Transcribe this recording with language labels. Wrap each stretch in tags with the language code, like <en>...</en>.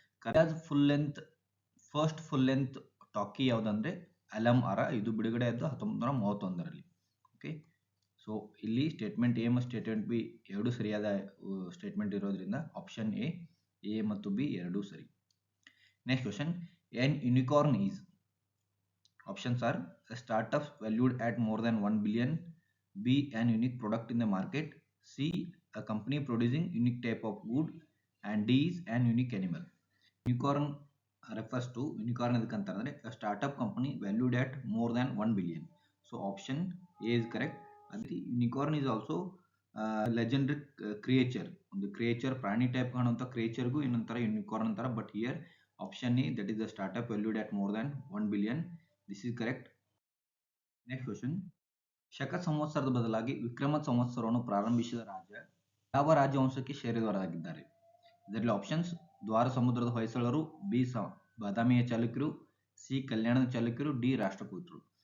<kn>ಕರಾಜ್ first full length ಟಾಕಿ ಯಾವುದಂದ್ರೆ alum ಆರ, ಇದು ಬಿಡುಗಡೆ ಆದ್ದು 1931ರಲ್ಲಿ. ಓಕೆ, ಸೊ ಇಲ್ಲಿ ಸ್ಟೇಟ್ಮೆಂಟ್ ಎ ಮತ್ತು ಸ್ಟೇಟ್ಮೆಂಟ್ ಬಿ ಎರಡು ಸರಿಯಾದ ಸ್ಟೇಟ್ಮೆಂಟ್ ಇರೋದ್ರಿಂದ ಆಪ್ಷನ್ ಎ ಮತ್ತು ಬಿ ಎರಡೂ ಸರಿ.</kn> <en>Next question, an unicorn is. Options are a startup valued at more than 1 billion, B an unique product in the market, C a company producing unique type of good, and D is an unique animal. Unicorn refers to, unicorn</en> <kn>edukantandre</kn> <en>a startup company valued at more than 1 billion. So option A is correct. Adri unicorn is also legendary creature,</en> <kn>ಒಂದು creature ಪ್ರಾಣಿ type ಕಾಣುವಂತ creature ಗೂ ಏನಂತಾರ unicorn ಅಂತಾರ.</kn> <en>But here option A, that is the startup valued at more than 1 billion. This is correct.</en> <kn>Next question, ಶಕ ಸಂವತ್ಸರದ ಬದಲಾಗಿ ವಿಕ್ರಮ ಸಂವತ್ಸರವನ್ನು ಪ್ರಾರಂಭಿಸಿದ ರಾಜ ಯಾವ ರಾಜವಂಶಕ್ಕೆ ಸೇರಿದವರಾಗಿದ್ದಾರೆ? ಇದರಲ್ಲಿ ಆಪ್ಷನ್ಸ್ ದ್ವಾರ ಸಮುದ್ರದ ಹೊಯ್ಸಳರು, ಬಿ ಬಾದಾಮಿಯ ಚಾಲುಕ್ಯರು, ಸಿ ಕಲ್ಯಾಣದ ಚಾಲುಕ್ಯರು, ಡಿ ರಾಷ್ಟ್ರಕೂತರು.</kn>